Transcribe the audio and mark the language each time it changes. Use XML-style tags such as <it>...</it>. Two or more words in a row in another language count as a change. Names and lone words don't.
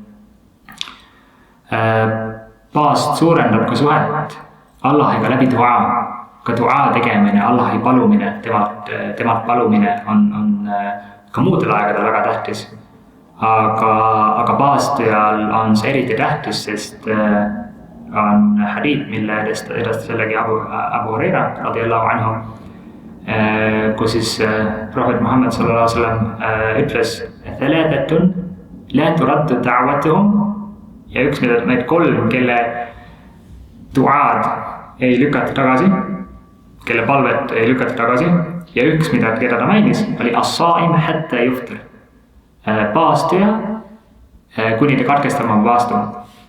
<et>Paast suurendab ka suhet Allahiga läbi dua, ka dua tegemine, Allahi palumine, temalt palumine on ka muudel aegadel väga tähtis. Aga paastujal on see eriti tähtis, sest on hadiith, mille edastas jällegi Abu Huraira</et> <ar>رضي الله عنه,</ar> <et>kus siis prohvet Muhammad</et> <ar>صلى الله عليه وسلم</ar> <et>ütles, et</et> <ar>ثلاثة لا ترد دعوتهم,</ar> <et>ja üks need 3, kelle duaad ei lükata tagasi, kelle palvet ei lükata tagasi, ja üks, keda ta mainis, oli</et> <ar>الصائم حتى يفطر,</ar> <et>paastuja, kuni ta katkestama paastuma.</et>